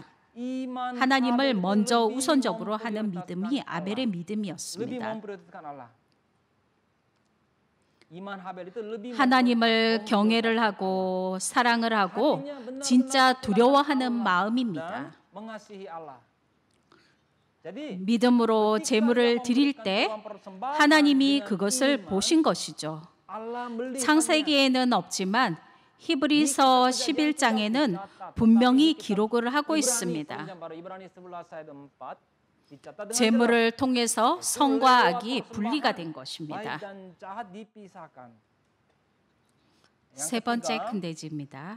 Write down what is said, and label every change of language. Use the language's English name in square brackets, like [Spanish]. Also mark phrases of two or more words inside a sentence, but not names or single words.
[Korean] 하나님을 먼저 우선적으로 하는 믿음이 아벨의 믿음이었습니다. 하나님을 경외를 하고 사랑을 하고 진짜 두려워하는 마음입니다. [Indonesian] Jadi [Korean] 믿음으로 [Indonesian] ketika [Korean] 제물을 [Indonesian] dia [Korean] 드릴 [Indonesian] memberikan [Korean] 때 [Indonesian] korban persembahan [Korean] 하나님이 [Indonesian] dengan [Korean] 그것을 [Indonesian] iman, [Korean] 보신 것이죠. [Indonesian] Allah melihatnya. [Korean] 창세기에는 없지만 히브리서 11장에는 분명히 기록을 하고 있습니다. 제물을 통해서 선과 악이 분리가 된 것입니다. 세 번째 큰 대지입니다.